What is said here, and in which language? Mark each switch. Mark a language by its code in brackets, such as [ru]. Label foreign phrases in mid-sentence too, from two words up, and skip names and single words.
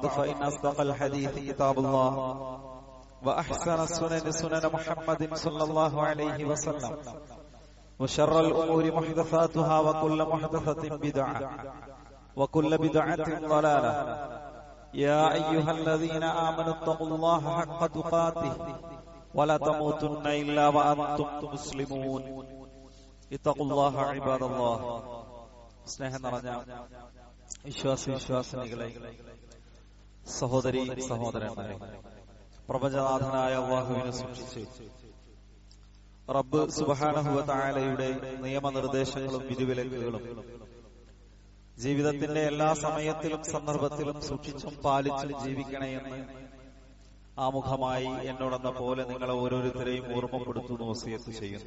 [ar] فإن أصدق الحديث كتاب الله وأحسن السنن سنن محمد صلى الله عليه وسلم وشر الأمور محدثاتها وكل محدثة بدعة وكل بدعة ضلالة يا أيها الذين آمنوا اتقوا الله حق تقاته ولا تموتن إلا وأنتم مسلمون اتقوا الله عباد [ml] الله സ്നേഹം നിറഞ്ഞ വിശ്വാസിനികളെ, സഹോദരി സഹോദരന്മാരെ, പ്രപഞ്ചനാഥനായ അല്ലാഹുവിനെ സൂക്ഷിച്ച് റബ്ബ് [ar] سبحانه وتعالى [ml] നിയമനിർദ്ദേശങ്ങളും വിധിവിലക്കുകളും ജീവിതത്തിന്റെ എല്ലാ സമയത്തിലും സന്ദർഭത്തിലും സൂക്ഷിച്ചും പാലിച്ചും ജീവിക്കണമെന്ന് ആമുഖമായി എന്നോടെന്ന പോലെ നിങ്ങളെ ഓരോരുത്തരെയും ഓർമ്മപ്പെടുത്തുന്നു, വസിയത്ത് ചെയ്യുന്നു.